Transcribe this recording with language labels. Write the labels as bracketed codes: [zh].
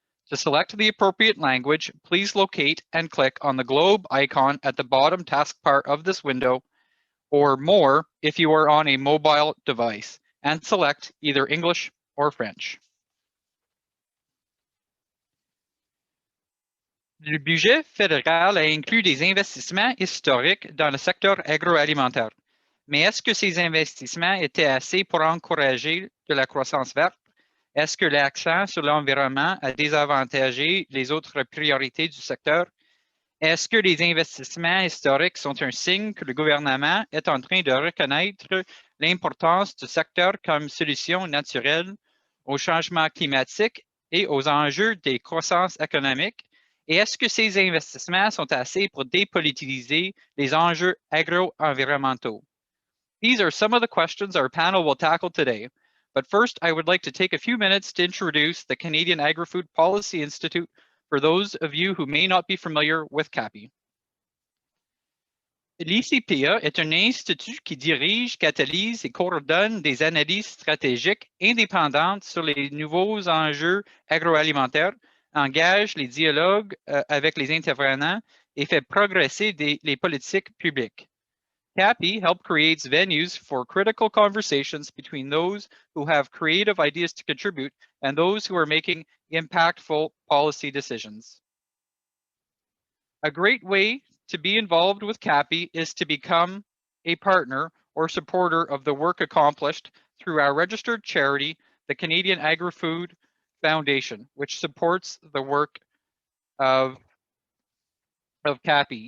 [en] To select the appropriate language, please locate and click on the globe icon at the bottom taskbar of this window, or more if you are on a mobile device, and select either English or French. [fr] Le budget fédéral a inclus des investissements historiques dans le secteur agroalimentaire. Mais est-ce que ces investissements étaient assez pour encourager de la croissance verte? Est-ce que l'accent sur l'environnement a désavantagé les autres priorités du secteur? Est-ce que les investissements historiques sont un signe que le gouvernement est en train de reconnaître l'importance du secteur comme solution naturelle au changement climatique et aux enjeux des croissances économiques? Et est-ce que ces investissements sont assez pour dépolitiser les enjeux agro-environnementaux? [en] These are some of the questions our panel will tackle today. But first, I would like to take a few minutes to introduce the Canadian Agri-food Policy Institute for those of you who may not be familiar with CAPI. [fr] L'ICPA est un institut qui dirige, catalyse et coordonne des analyses stratégiques indépendantes sur les nouveaux enjeux agroalimentaires, engage les dialogues avec les intervenants et fait progresser les politiques publiques. [en] CAPI helps create venues for critical conversations between those who have creative ideas to contribute and those who are making impactful policy decisions. A great way to be involved with CAPI is to become a partner or supporter of the work accomplished through our registered charity, the Canadian Agri-food Foundation, which supports the work of CAPI.